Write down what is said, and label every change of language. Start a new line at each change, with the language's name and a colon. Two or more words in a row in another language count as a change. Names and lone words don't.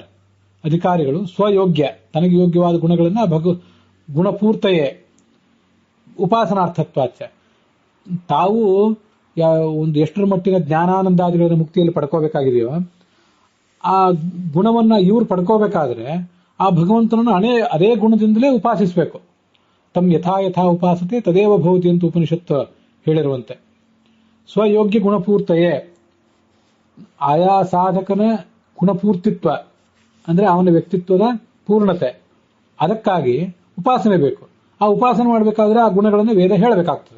Kannada: ಅಧಿಕಾರಿಗಳು ಸ್ವಯೋಗ್ಯ, ತನಗೆ ಯೋಗ್ಯವಾದ ಗುಣಗಳನ್ನು
Sanskrit: ಗುಣಪೂರ್ತಯೇ ಉಪಾಸನಾರ್ಥತ್ವಾಚ.
Kannada: ತಾವು ಒಂದು ಎಷ್ಟರ ಮಟ್ಟಿನ ಜ್ಞಾನಾನಂದಾದಿಗಳನ್ನು ಮುಕ್ತಿಯಲ್ಲಿ ಪಡ್ಕೋಬೇಕಾಗಿದೆಯೋ ಆ ಗುಣವನ್ನ ಇವರು ಪಡ್ಕೋಬೇಕಾದ್ರೆ ಆ ಭಗವಂತನನ್ನು ಅದೇ ಗುಣದಿಂದಲೇ ಉಪಾಸಿಸಬೇಕು.
Sanskrit: ತಮ್ಮ ಯಥಾ ಯಥಾ ಉಪಾಸತೆ ತದೇವ ಭವತಿ
Kannada: ಅಂತ ಉಪನಿಷತ್ತು ಹೇಳಿರುವಂತೆ.
Sanskrit: ಸ್ವಯೋಗ್ಯ ಗುಣಪೂರ್ತಯೇ,
Kannada: ಆಯಾ ಸಾಧಕನ ಗುಣಪೂರ್ತಿತ್ವ ಅಂದ್ರೆ ಅವನ ವ್ಯಕ್ತಿತ್ವದ ಪೂರ್ಣತೆ, ಅದಕ್ಕಾಗಿ ಉಪಾಸನೆ ಬೇಕು. ಆ ಉಪಾಸನೆ ಮಾಡಬೇಕಾದ್ರೆ ಆ ಗುಣಗಳನ್ನು ವೇದ ಹೇಳಬೇಕಾಗ್ತದೆ.